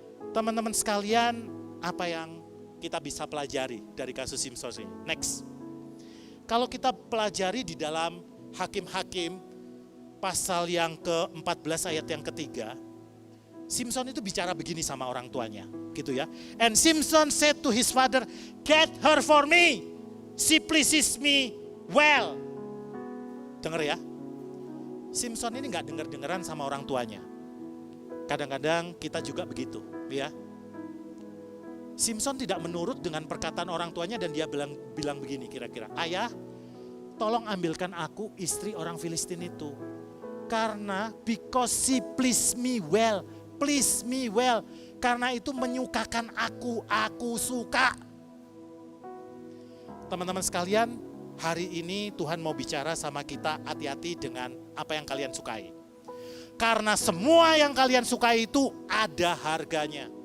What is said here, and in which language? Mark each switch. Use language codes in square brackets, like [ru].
[id] Teman-teman sekalian, apa yang kita bisa pelajari dari kasus Simson ini? Next. Kalau kita pelajari di dalam Hakim-Hakim pasal yang ke-14 ayat yang ketiga, Simpson itu bicara begini sama orang tuanya, gitu ya. [en] And Simpson said to his father, "Get her for me. She pleases me well." [id] Dengar ya. Simpson ini nggak dengar-dengaran sama orang tuanya. Kadang-kadang kita juga begitu, ya. Simpson tidak menurut dengan perkataan orang tuanya dan dia bilang begini kira-kira, "Ayah, tolong ambilkan aku istri orang Filistin itu. [en] Karena because she please me well. Please me well. [id] Karena itu menyukakan aku suka." Teman-teman sekalian, hari ini Tuhan mau bicara sama kita, hati-hati dengan apa yang kalian sukai. Karena semua yang kalian sukai itu ada harganya.